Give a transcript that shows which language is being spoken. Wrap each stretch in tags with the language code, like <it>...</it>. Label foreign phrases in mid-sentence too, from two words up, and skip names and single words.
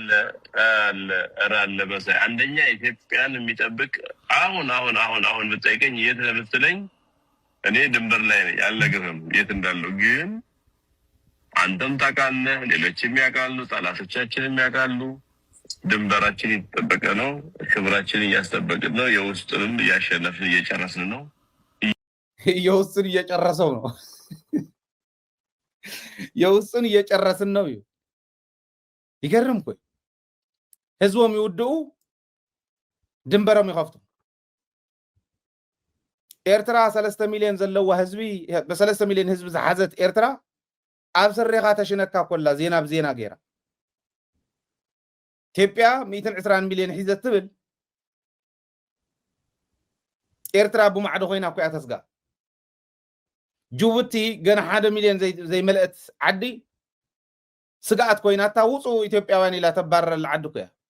<am>አለ በዛ አንደኛ ኢትዮጵያን የሚጠብቅ አሁን ብትጠይቀኝ የት ለምትለኝ እኔ ድንበር ላይ ነኝ አልነግርህም የት እንዳለው ግን አንተም ታውቃለህ ሌሎችም ያውቃሉ ጠላቶቻችንም ያውቃሉ ድንበራችን ይተጠበቀ ነው ክብራችን እያስጠበቅን ነው የውስጥንም እያሸነፍን እየጨረስን ነው የውስጥን እየጨረሰው ነው የውስጥን እየጨረስን ነው ይገርም እኮ</am> <ti>ህዝቦም ይወደው ድንበረም ይኸፍቱ ኤርትራ 3 ሚሊዮን ዘለዋ ህዝቢ በ3 ሚሊዮን ህዝብ ዝሓዘት ኤርትራ ኣብ ሰሪኻ ተሽነካ ኮላ ዜና ብዜና ገይራ ኢትዮጵያ 120 ሚሊዮን ሒዘት ትብል ኤርትራ ብማዕዶ ኮይና እኮ ተስጋ ጅቡቲ ገና 1 ሚሊዮን ዘይመልአት ዓዲ ስጋኣት ኮይና ታውጹ ኢትዮጵያውያን ኢላ ተባረረ ዓዲ እኮ</ti>